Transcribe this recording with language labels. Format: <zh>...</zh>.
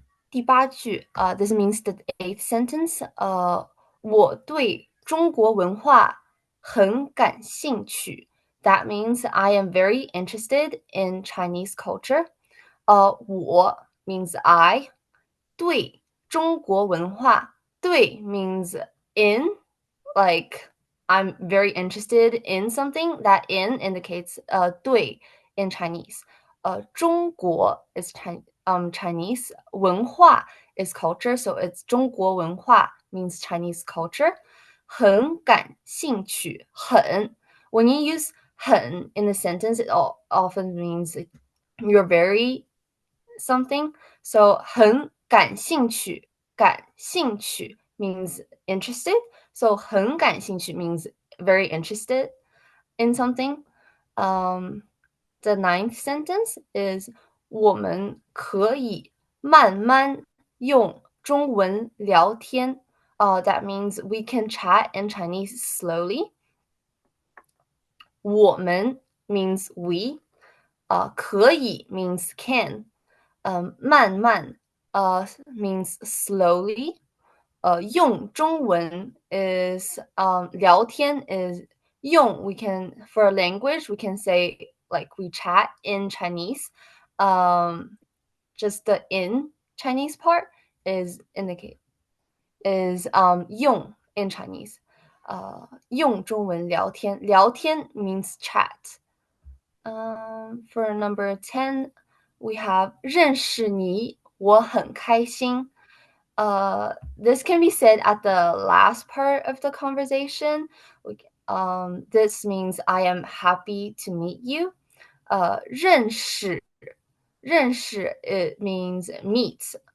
<zh>第八句</zh> <en>this means the 8th sentence.</en> <zh>我对中国文化很感兴趣.</zh> <en>That means I am very interested in Chinese culture. 我 means I.</en> <zh>对中国文化</zh> <en>对 means in, like I'm very interested in something. That in indicates 对 in Chinese. 中国 is Chinese. 文化 is culture, so it's</en> <zh>中国文化</zh> <en>means Chinese culture.</en> <zh>很感兴趣</zh> <en>很 when you use 很 in a sentence, it often means you're very something. So</en> <zh>很感兴趣 感兴趣</zh> <en>means interested. So</en> <zh>很感兴趣</zh> <en>means very interested in something. The 9th sentence is</en> <zh>我们可以慢慢用中文聊天.</zh> <en>That means we can chat in Chinese slowly. 我们 means we. 可以 means can. 慢慢 means slowly.</en> <zh>用中文</zh> <en>is 聊天 is 用 we can for language we can say like we chat in Chinese. Just the in Chinese part is indicate is 用 in Chinese.</en> <zh>用中文聊天聊天</zh> <en>means chat. For number 10 we have</en> <zh>认识你我很开心.</zh> <en>This can be said at the last part of the conversation. This means I am happy to meet you. 认识 it means meet.</en>